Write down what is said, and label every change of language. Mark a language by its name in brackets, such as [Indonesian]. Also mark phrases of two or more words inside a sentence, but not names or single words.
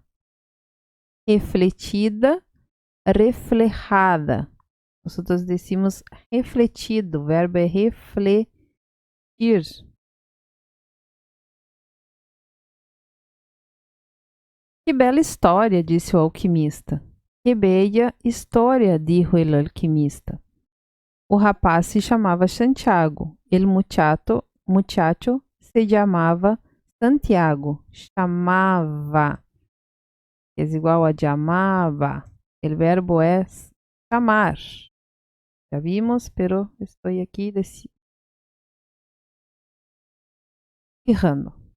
[Portuguese] Refletida, reflejada. Nós decimos refletido. O verbo é refletir. Que bela história, disse o alquimista. [Spanish] Que bella história, dijo el alquimista. [Portuguese] O rapaz se chamava Santiago. [Spanish] El muchacho se chamava Santiago. [Portuguese] Chamava. É igual a chamava. O verbo é chamar. Já vimos, pero estou aqui errando.